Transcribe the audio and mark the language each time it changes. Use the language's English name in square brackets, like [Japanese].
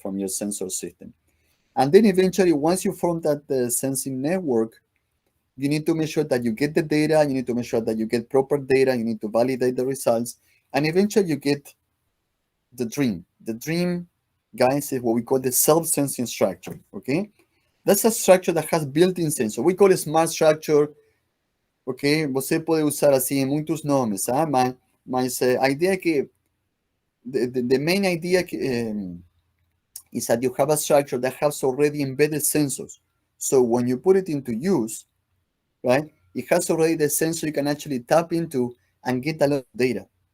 [English] From your sensor system. And then eventually, once you form that sensing network, you need to make sure that you get the data, you need to make sure that you get proper data, you need to validate the results, and eventually you get the dream. The dream, guys, is what we call the self-sensing structure, okay? That's a structure that has built-in sensor. We call it smart structure, ok? [Portuguese] Você pode usar assim muitos nomes, tá? Mas a ideia é que, [English] the main idea is that you have a structure that has already embedded sensors. So when you put it into use, right, it has already the sensor you can actually tap into and get a lot of data.